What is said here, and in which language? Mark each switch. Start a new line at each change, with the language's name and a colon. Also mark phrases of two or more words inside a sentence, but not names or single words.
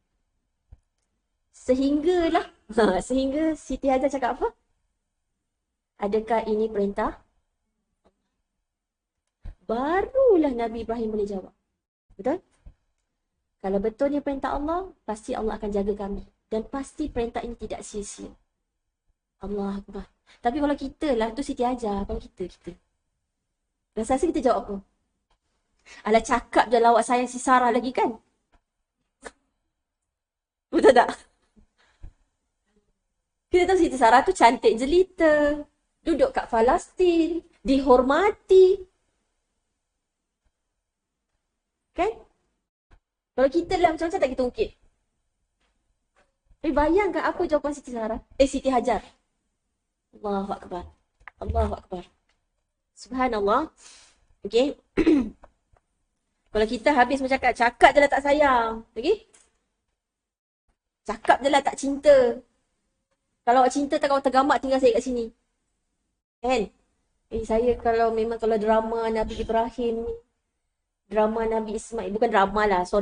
Malay: Sehingga Siti Hajar cakap apa? Adakah ini perintah? Barulah Nabi Ibrahim boleh jawab. Betul? Kalau betul ni perintah Allah, pasti Allah akan jaga kami. Dan pasti perintah ini tidak sia-sia.
Arabic: Allahu Akbar.
Malay: Tapi kalau kita lah, tu Siti Hajar. Kalau kita. Rasa kita jawab apa? Alah cakap je lawak sayang si Sarah lagi kan? Betul tak? Kita tahu Siti Sarah tu cantik jelita. Duduk kat Palestin. Dihormati. Kan? Kalau kita lah macam-macam tak kita ungkit. Tapi bayangkan apa jawapan Siti Sarah. Siti Hajar.
Arabic: Allahu Akbar. Allahu Akbar.
Malay: Subhanallah. Okay. Kalau kita habis bercakap, cakap je lah tak sayang. Okay? Cakap je lah tak cinta. Kalau awak cinta tak awak tergamak tinggal saya kat sini. Kan? Saya kalau memang kalau drama Nabi Ibrahim ni, drama Nabi Ismail, bukan drama lah, sorry.